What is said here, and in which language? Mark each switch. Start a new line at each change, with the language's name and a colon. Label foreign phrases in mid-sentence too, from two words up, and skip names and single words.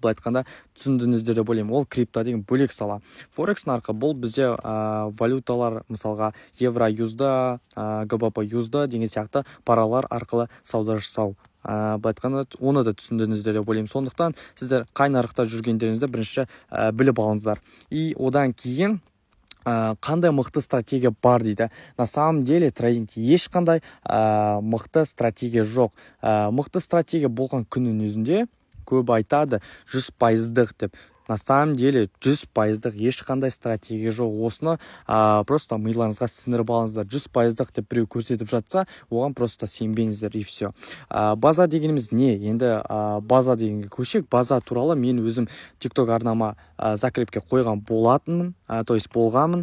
Kazakh: Бұл айтқанда түсіндіңіздер деп ойлаймын. Ол крипто деген бөлек сала. Форекс нарқы бұл бізде валюталар, мысалға евро юзда, ГБП юзда деген сияқты паралар арқылы сауда жасау. Бұл айтқанда оны да түсіндіңіздер деп ойлаймын. Сондықтан сіздер қай нарықта жүргендеріңізді бірінші біліп алыңыздар. И одан кейін қандай мықты стратегия бар дейді.
Russian: На самом деле
Kazakh: трейдингте ешқандай мықты стратегия жоқ. Мықты стратегия болған күннің өзінде көбі айтады 100%-дық деп.
Russian: На самом деле
Kazakh: 100%-дық ешқандай стратегия жоқ. Осыны просто миларыңызға сіңіріп алыңыздар. 100%-дық деп біреу көрсетіп жатса, оған просто сенбеңіздер
Russian: и все.
Kazakh: База дегеніміз не? Енді база дегенге көшек. База туралы мен өзім TikTok арнама закрепке қойған болатынмын,
Russian: то есть
Kazakh: болғанмын.